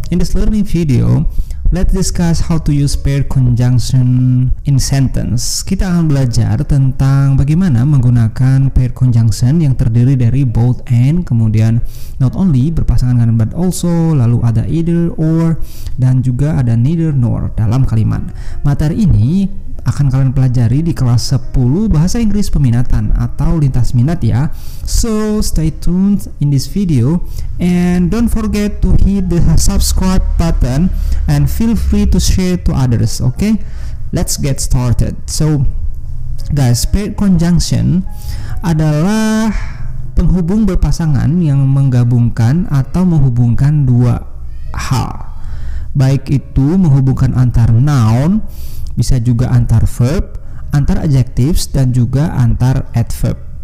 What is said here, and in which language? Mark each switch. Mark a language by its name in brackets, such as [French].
[English] In this learning video, let's discuss how to use paired conjunction in sentence. [Indonesian] Kita akan belajar tentang bagaimana menggunakan paired conjunction yang terdiri dari both and, kemudian not only berpasangan dengan but also, lalu ada either or, dan juga ada neither nor dalam kalimat. Materi ini akan kalian pelajari di kelas 10 bahasa Inggris peminatan atau lintas minat ya. [English] So stay tuned in this video and don't forget to hit the subscribe button and feel free to share to others. Okay, let's get started. [Indonesian] So guys, paired conjunction adalah penghubung berpasangan yang menggabungkan atau menghubungkan dua hal, baik itu menghubungkan antar noun, bisa juga antar verb, antar adjectives, dan juga antar adverb.